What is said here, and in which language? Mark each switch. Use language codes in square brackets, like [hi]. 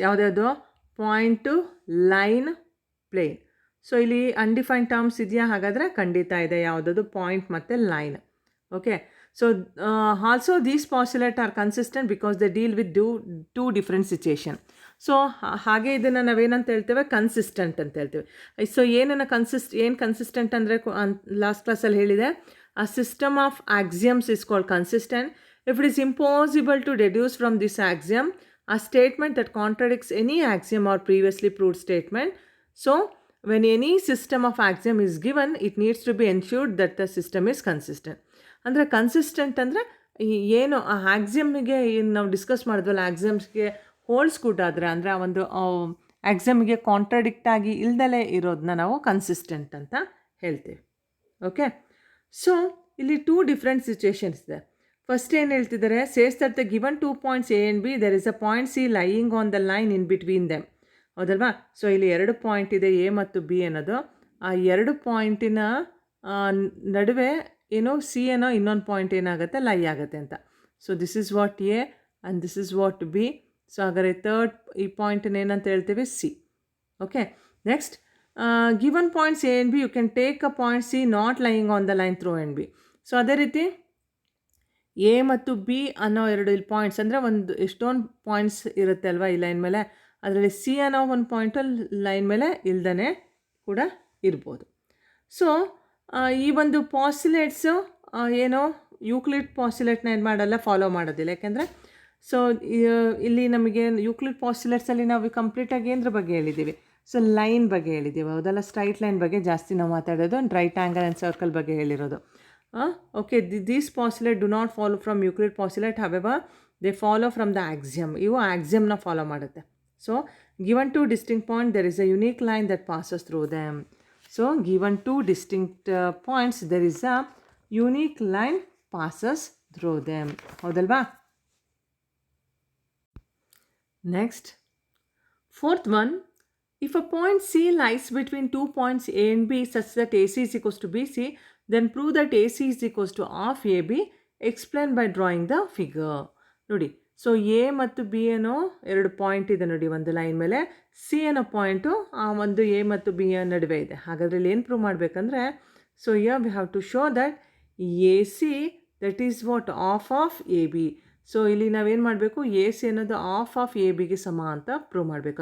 [kn] ಯಾವುದ್ಯಾವುದು? Point, line, plane. So ಇಲ್ಲಿ undefined terms ಇದೆಯಾ? ಹಾಗಾದರೆ ಖಂಡಿತ ಇದೆ. ಯಾವುದದು? ಪಾಯಿಂಟ್ ಮತ್ತು line. [en] Okay, so also these postulates are consistent because they deal with two different situation. [kn] So ಹಾಗೆ ಇದನ್ನು ನಾವೇನಂತ ಹೇಳ್ತೇವೆ? ಕನ್ಸಿಸ್ಟೆಂಟ್ ಅಂತ ಹೇಳ್ತೇವೆ. ಸೊ ಏನು ಕನ್ಸಿಸ್ಟೆಂಟ್ ಅಂದರೆ ಲಾಸ್ಟ್ ಕ್ಲಾಸಲ್ಲಿ ಹೇಳಿದೆ, [en] a system of axioms is called consistent if it is impossible to deduce from this axiom a statement that contradicts any axiom or previously proved statement. So when any system of axiom is given, it needs to be ensured that the system is consistent. [kn] ಅಂದರೆ consistent ಅಂದರೆ ಏನು ಆ ಆಕ್ಸಿಯಮ್ಗೆ ನಾವು discuss ಮಾಡಿದ್ವಲ್ಲ, ಆಕ್ಸಿಯಮ್ಸ್ಗೆ ಹೋಲ್ಸ್ಕೊಟ್ಟಾದರೆ ಅಂದರೆ ಆ ಒಂದು ಆಕ್ಸಿಯಮ್ಗೆ contradict ಆಗಿ ಇಲ್ದಲೇ ಇರೋದನ್ನ ನಾವು ಕನ್ಸಿಸ್ಟೆಂಟ್ ಅಂತ ಹೇಳ್ತೀವಿ. ಓಕೆ, ಸೊ ಇಲ್ಲಿ 2 ಡಿಫ್ರೆಂಟ್ ಸಿಚುಯೇಷನ್ಸ್ ಇದೆ. ಫಸ್ಟ್ ಏನು ಹೇಳ್ತಿದ್ದಾರೆ, [en] Says that the given 2 points A and B, there is a point C lying on the line in between them. [kn] ಹೌದಲ್ವಾ? ಸೊ ಇಲ್ಲಿ 2 ಪಾಯಿಂಟ್ ಇದೆ, ಎ ಮತ್ತು ಬಿ ಅನ್ನೋದು. ಆ 2 ಪಾಯಿಂಟಿನ ನಡುವೆ ಏನೋ ಸಿ ಅನ್ನೋ ಇನ್ನೊಂದು ಪಾಯಿಂಟ್ ಏನಾಗುತ್ತೆ, ಲೈ ಆಗುತ್ತೆ ಅಂತ. [en] So this is what A and this is what B. [kn] So ಹಾಗಾದರೆ ಥರ್ಡ್ ಈ ಪಾಯಿಂಟನ್ನು ಏನಂತ ಹೇಳ್ತೇವೆ? [en] C. Okay, next, given points A and B, you can take a point C not lying on the line through and B. [kn] So ಅದೇ ರೀತಿ A ಮತ್ತು B ಅನ್ನೋ ಎರಡು ಇಲ್ಲಿ ಪಾಯಿಂಟ್ಸ್ ಅಂದರೆ ಒಂದು ಎಷ್ಟೊಂದು ಪಾಯಿಂಟ್ಸ್ ಇರುತ್ತೆ ಅಲ್ವಾ ಈ ಲೈನ್ ಮೇಲೆ, ಅದರಲ್ಲಿ ಸಿ ಅನ್ನೋ ಒಂದು ಪಾಯಿಂಟಲ್ಲಿ ಲೈನ್ ಮೇಲೆ ಇಲ್ದೇ ಕೂಡ ಇರ್ಬೋದು. ಸೊ ಈ ಒಂದು ಪಾಸ್ಯುಲೇಟ್ಸು ಏನೋ ಯೂಕ್ಲಿಡ್ ಪಾಸ್ಯುಲೇಟ್ನ ಏನು ಮಾಡಲ್ಲ, ಫಾಲೋ ಮಾಡೋದಿಲ್ಲ. ಯಾಕೆಂದರೆ ಸೊ ಇಲ್ಲಿ ನಮಗೆ ಯೂಕ್ಲಿಡ್ ಪಾಸ್ಯುಲೇಟ್ಸಲ್ಲಿ ನಾವು ಕಂಪ್ಲೀಟಾಗಿ ಏನರ ಬಗ್ಗೆ ಹೇಳಿದ್ದೀವಿ, ಸೊ ಲೈನ್ ಬಗ್ಗೆ ಹೇಳಿದ್ದೀವಿ ಹೌದಲ್ಲ, ಸ್ಟ್ರೈಟ್ ಲೈನ್ ಬಗ್ಗೆ ಜಾಸ್ತಿ ನಾವು ಮಾತಾಡೋದು, ರೈಟ್ ಆ್ಯಂಗಲ್ ಆ್ಯಂಡ್ ಸರ್ಕಲ್ ಬಗ್ಗೆ ಹೇಳಿರೋದು. [en] Okay, these postulate do not follow from Euclid postulate, however they follow from the axiom. [kn] ಇವು ಆಕ್ಸಿಯಮ್ನ ಫಾಲೋ ಮಾಡುತ್ತೆ. [en] So given two distinct point there is a unique line that passes through them. So given two distinct points, there is a unique line passes through them. [kn] ಹೌದಲ್ವಾ? [en] Next, fourth one, if a point C lies between 2 points A and B such that AC is equals to BC, then prove that AC is equals to half AB. Explain by drawing the figure. [kn] ನೋಡಿ, so A ಮತ್ತು B ಏನೋ ಎರಡು point ಇದೆ ನೋಡಿ ಒಂದು line ಮೇಲೆ, C ಅನ್ನೋ point ಆ ಒಂದು ಎ ಮತ್ತು ಬಿ ನಡುವೆ ಇದೆ. ಹಾಗಾದರೆ ಇಲ್ಲಿ ಏನು ಪ್ರೂವ್ ಮಾಡಬೇಕಂದ್ರೆ, [en] So we have to show that A C that is what of A B. [kn] So ಇಲ್ಲಿ ನಾವೇನು ಮಾಡಬೇಕು, ಎ ಸಿ ಅನ್ನೋದು ಆಫ್ ಎ ಬಿಗೆ ಸಮ ಅಂತ ಪ್ರೂವ್ ಮಾಡಬೇಕು.